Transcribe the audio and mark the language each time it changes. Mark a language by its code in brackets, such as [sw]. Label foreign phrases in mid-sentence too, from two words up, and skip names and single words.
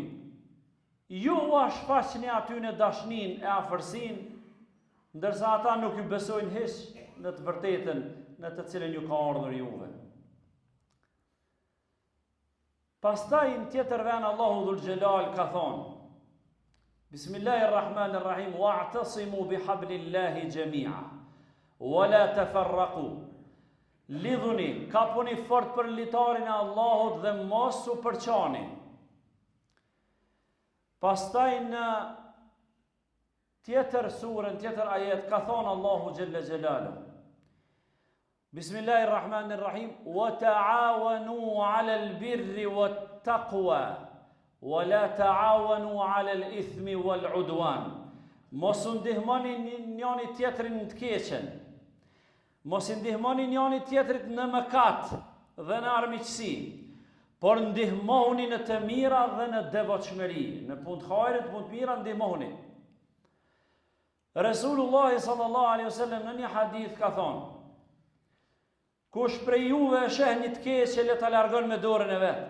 [sq] Ju shfaqni aty në dashnin e afërsin, ndërsa ata nuk ju besojnë hiç në të vërtetën në të cilën ju ka ardhur juve. Pastaj në tjetër vend Allahu [ar] ذو الجلال [sq] ka thonë: [ar] بسم الله الرحمن الرحيم واعتصموا بحبل الله جميعا ولا تفرقوا. [sq] Lidhuni, kapuni fort për litarin e Allahut dhe mos u përçani. Pastaj në tjetër surën, tjetër ajet ka thonë Allahu [ar] جل جلاله: بسم الله الرحمن الرحيم وتعاونوا على البر والتقوى ولا تعاونوا على الإثم والعدوان. [sq] Mos u ndihmoni njëri tjetrin në të keqen. Mos i ndihmoni njëri tjetrit në mëkat dhe në armiqësi, por ndihmoni në të mira dhe në devotshmëri, në punë të hajrit, punë të mira ndihmoni. Resulullah [ar] صلى الله عليه وسلم [sq] në një hadith ka thonë: Kush prej juve e sheh një të keqe, le ta largon me dorën e vet.